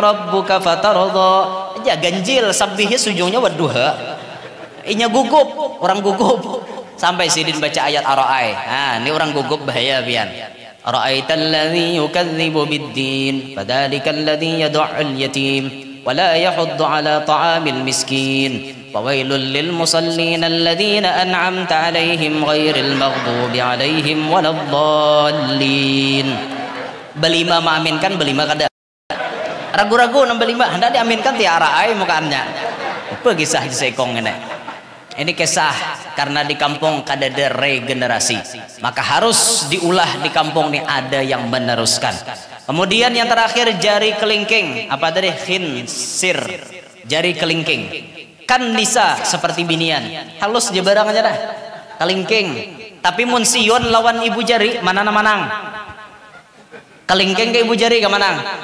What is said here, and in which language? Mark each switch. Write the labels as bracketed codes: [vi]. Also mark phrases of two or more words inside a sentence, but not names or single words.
[bjn] rabbuka fatarda aja ganjil sabihis ujungnya wadduha inya gugup orang gugup sampai Sidin baca ayat ar-ra'ai nah ini orang gugup bahaya pian [ar] أرأيت الذي يكذب بالدين فذلك الذي يدع اليتيم ولا يحض على طعام المسكين فويل للمصلين الذين أنعمت عليهم غير المغضوب عليهم ولا الضالين [bjn] belima mengaminkan belima kada ragu-ragu nang belima hendak diaminkan tiara ai mukaannya apa kisah sekong ini kisah karena di kampung kada ada regenerasi maka harus diulah di kampung ini ada yang meneruskan kemudian yang terakhir jari kelingking apa tadi khinsir jari kelingking kan nisa seperti binian halus je barang aja dah kalingking tapi mun sion lawan ibu jari mana manang kalingking ke ibu jari ke manang